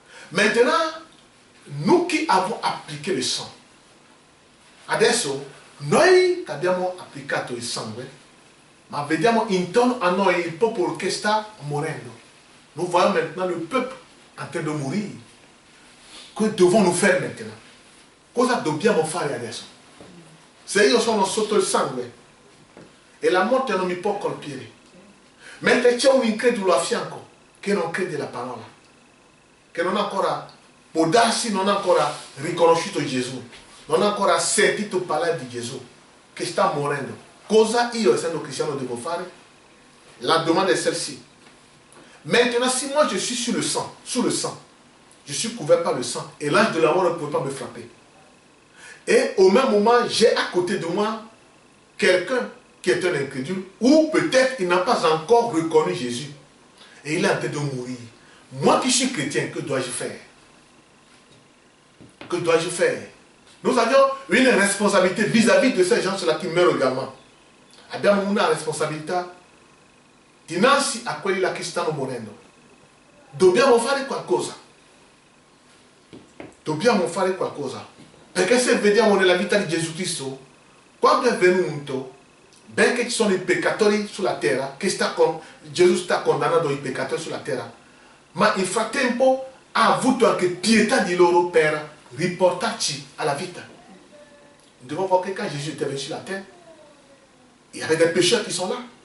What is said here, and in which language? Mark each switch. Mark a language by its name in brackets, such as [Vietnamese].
[French] Maintenant, nous qui avons appliqué le sang, [Italian] adesso noi che abbiamo applicato il sangue, ma vediamo intorno a noi il popolo che sta morendo. [French] Nous voyons maintenant le peuple en train de mourir. Que devons-nous faire maintenant? [Italian] Cosa dobbiamo fare adesso? Se io sono sotto il sangue e la morte non mi può colpire, mentre c'è un incredulo a fianco che non crede la parola, che non ha ancora, può darsi, non ha ancora riconosciuto Gesù, non ha ancora sentito parlare di Gesù, che sta morendo. Cosa io, essendo cristiano, devo fare? La domanda è celle-ci. [French] Maintenant, si moi je suis sous le sang, je suis couvert par le sang, et l'ange de la mort ne peut pas me frapper. Et au même moment, j'ai à côté de moi quelqu'un qui est un incrédule, ou peut-être il n'a pas encore reconnu Jésus, et il est en train de mourir. Moi qui suis chrétien, que dois-je faire? Que dois-je faire? Nous avions une responsabilité vis-à-vis de ces gens-là qui meurent également. [Italian] Abbiamo una responsabilità dinanzi a quelli là che stanno morendo. Dobbiamo fare qualcosa. Dobbiamo fare qualcosa. Perché se vediamo nella vita di Gesù Cristo, quando è venuto, benché ci sono i peccatori sulla terra, che Gesù sta condannando i peccatori sulla terra, ma nel frattempo ha avuto anche pietà di loro per riportarci alla vita. [French] Nous devons voir que quand Jésus était venu sur la terre, il y avait des pécheurs qui sont là.